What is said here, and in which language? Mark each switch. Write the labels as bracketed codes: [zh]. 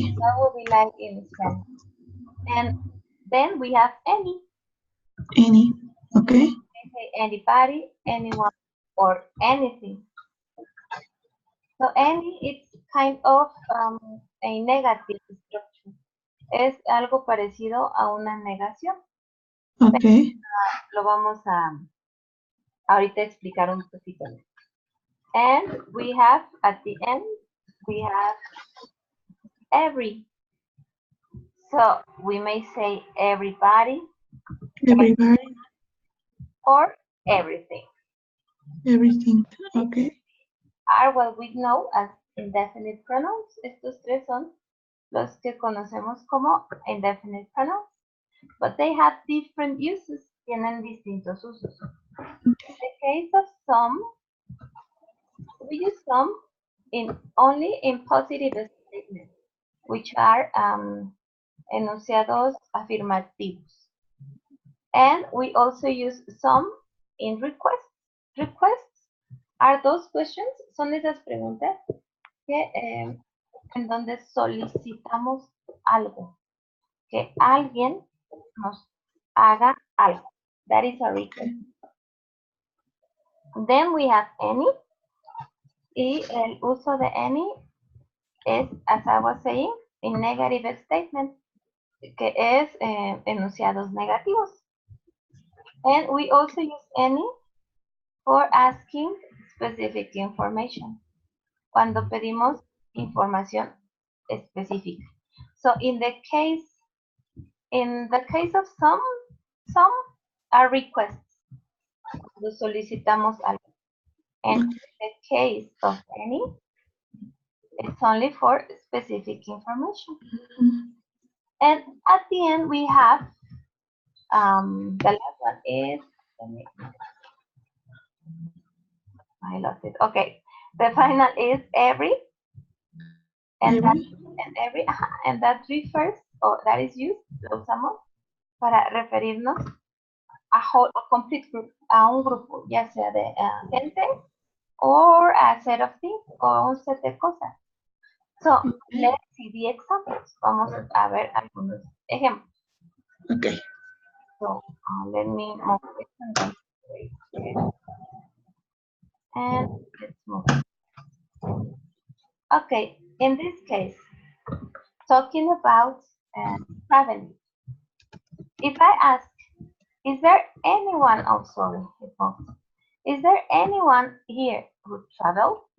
[en] That would be like in Spanish. And then we have any. Any. Okay. We say anybody, anyone, or anything. So any, it's kind of a negative structure. [es] Es algo parecido a una negación. [en] Okay. [es] Lo vamos a ahorita explicar un poquito. [en] And we have at the end, we have every. So we may say everybody. Everybody. Or everything. Everything. Okay. Are what we know as indefinite pronouns. [es] Estos tres son los que conocemos como indefinite pronouns. [en] But they have different uses. [es] Tienen distintos usos. [en] In the case of some, we use some only in positive statements, which are [es] enunciados afirmativos. [en] And we also use some in requests. Requests are those questions, [es] son esas preguntas que en donde solicitamos algo, que alguien nos haga algo. [en] That is a request. Then we have any, [es] y el uso de any es, [en] as I was saying, in negative statement, [es] que es enunciados negativos. [en] And we also use any for asking specific information. [es] Cuando pedimos información específica. [en] So in the case of some are requests. [es] Cuando solicitamos algo. [en] And in the case of any, it's only for specific information. And at the end we have the last one is, I lost it. Okay, the final is every, and that refers, or that is used, [es] lo usamos para referirnos a [en] whole, a complete group, [es] a un grupo, ya sea de gente, [en] or a set of things, [es] o un set de cosas. [en] So, let's see the examples. [es] Vamos a ver algunos ejemplos. [en] Okay. So, let me move it and let's move. Okay, in this case, talking about traveling. If I ask, is there anyone, oh sorry, is there anyone here who traveled?